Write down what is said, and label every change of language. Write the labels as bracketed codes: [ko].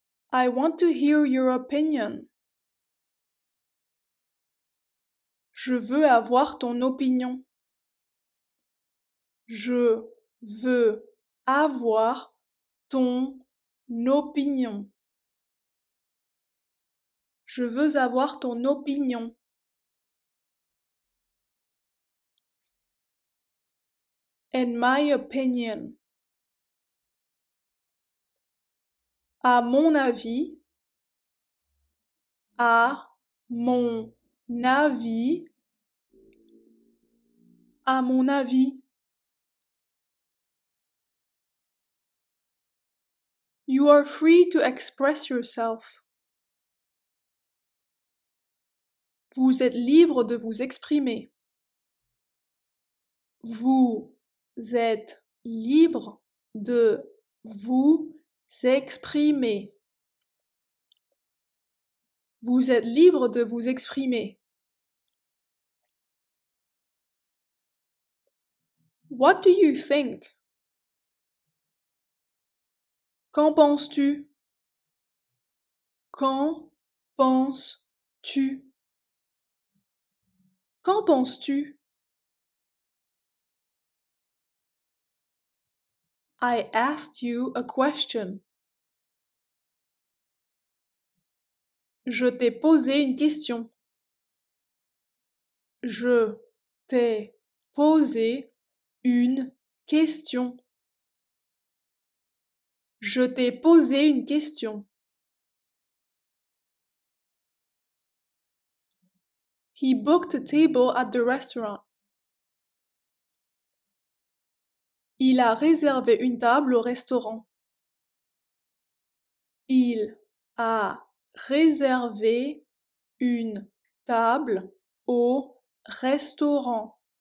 [en] I want to hear your opinion. [fr] Je veux avoir ton opinion. Je veux avoir ton opinion. Je veux avoir ton opinion. [en] In my opinion. [fr] À mon avis. À mon avis. À mon avis. [en] You are free to express yourself. [fr] Vous êtes libre de vous exprimer. Vous êtes libre de vous exprimer. Vous êtes libre de vous exprimer. [en] What do you think? [fr] Qu'en penses-tu? Qu'en penses-tu? Qu'en penses-tu? [en] I asked you a question. [fr] Je t'ai posé une question. Je t'ai posé une question. Je t'ai posé une question. [en] He booked a table at the restaurant. [fr] Il a réservé une table au restaurant. Il a réservé une table au restaurant.